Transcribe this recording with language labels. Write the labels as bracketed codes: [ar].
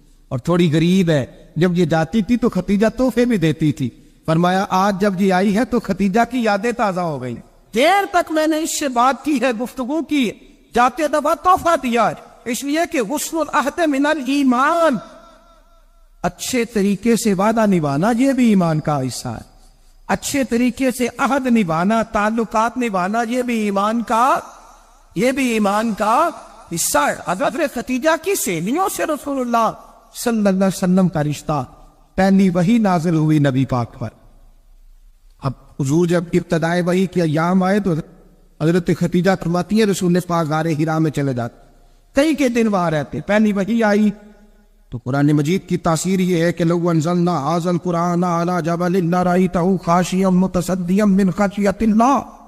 [ur] اور تھوڑی غریب ہے، جب یہ جاتی تھی تو ختیجہ تحفے بھی دیتی تھی۔ فرمایا آج جب یہ آئی ہے تو ختیجہ کی یادیں تازہ ہو گئی، دیر تک میں نے اس سے بات کی ہے، گفتگو کی ہے، جاتے دفعہ تحفہ دیا ہے، اس لیے کہ [ar] غسل العہد من الایمان، [ur] اچھے طریقے سے وعدہ نبھانا یہ بھی ایمان کا حصہ ہے، اچھے طریقے سے عہد نبھانا، تعلقات نبھانا یہ بھی ایمان کا حصہ حضرت خدیجہ کی سہیلیوں سے رسول اللہ صلی اللہ علیہ وسلم کا رشتہ. پہلی وحی نازل ہوئی نبی پاک پر. اب حضور جب ابتدائے وحی کے ایام آئے تو حضرت خدیجہ فرماتی ہیں رسول پاک غار حرا میں چلے جاتے, کئی کے دن وہاں رہتے. پہلی وحی آئی تو قرآن مجید کی تاثیر یہ ہے کہ [ar] لو انزلنا ھذا القرآن علی جبل لرأیتہ خاشعا متصدعا من خشیۃ اللہ.